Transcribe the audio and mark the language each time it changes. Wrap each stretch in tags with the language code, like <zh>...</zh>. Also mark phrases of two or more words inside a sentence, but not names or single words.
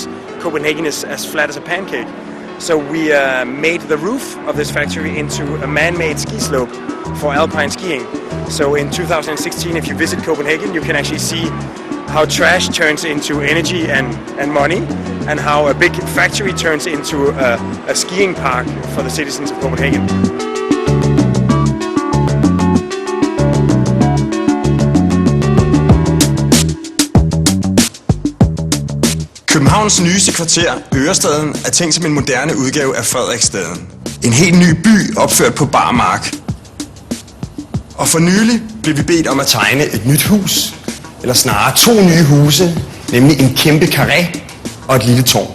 <en>Copenhagen is as flat as a pancake. So we made the roof of this factory into a man-made ski slope for alpine skiing. So in 2016, if you visit Copenhagen, you can actually see how trash turns into energy and money, and how a big factory turns into a skiing park for the citizens of Copenhagen.</en> <da>Københavns nyeste kvarter, Ørestaden, er tænkt som en moderne udgave af Frederiksstaden. En helt ny by opført på bar mark. Og for nylig blev vi bedt om at tegne et nyt hus, eller snarere 2 nye huse, nemlig en kæmpe karré og et lille tårn.</da>